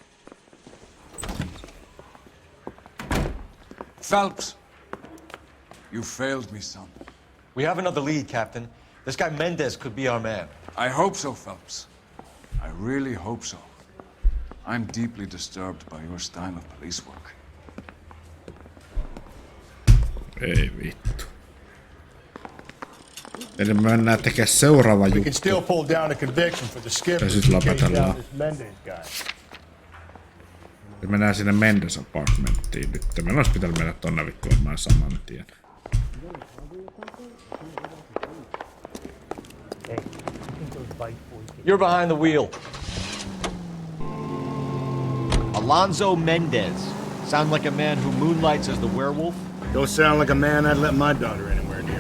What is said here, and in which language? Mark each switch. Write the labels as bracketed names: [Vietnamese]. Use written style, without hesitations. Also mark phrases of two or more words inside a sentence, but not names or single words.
[English] Phelps, you failed me, son. We have another lead, Captain. This guy Mendez could be our man. I hope so, Phelps. I really hope so. I'm deeply disturbed by your style of police work. [Finnish] Ei vittu. Eli me mennään tekemään seuraava [English] We can [Finnish] juttu. [English] still pull down a conviction for the skipper. [Finnish] Ja sit [English] who chased [Finnish] lopetellaan. [English] down this Mendez guy. [Finnish] Ja mennään sinne Mendes apartmenttiin nyt. Meillä olisi pitänyt mennä tonne vittuamaan saman tien. [English] You're behind the wheel. Alonzo Mendez. Sound like a man who moonlights as the werewolf? Don't sound like a man I'd let my daughter anywhere near.